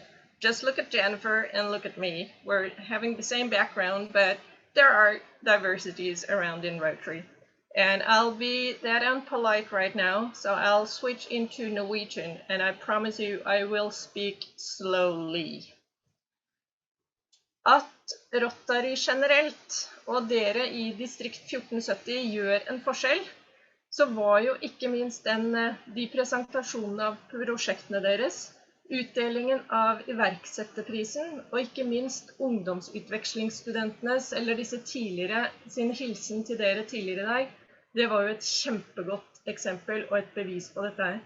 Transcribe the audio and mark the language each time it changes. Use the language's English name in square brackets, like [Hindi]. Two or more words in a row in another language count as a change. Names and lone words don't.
[English] Just look at Jennifer and look at me. We're having the same background, but there are diversities around in Rotary. And I'll be that unpolite right now, so I'll switch into Norwegian, and I promise you I will speak slowly. [Norwegian] At Rotary generelt, og dere i Distrikt 1470 gjør en forskjell, så var jo ikke minst de presentasjonene av prosjektene deres, utdelingen av iverksetterprisen, og ikke minst ungdomsutvekslingsstudentenes, eller disse tidligere, sin hilsen til dere tidligere i dag, det var jo et kjempegodt eksempel og et bevis på dette her.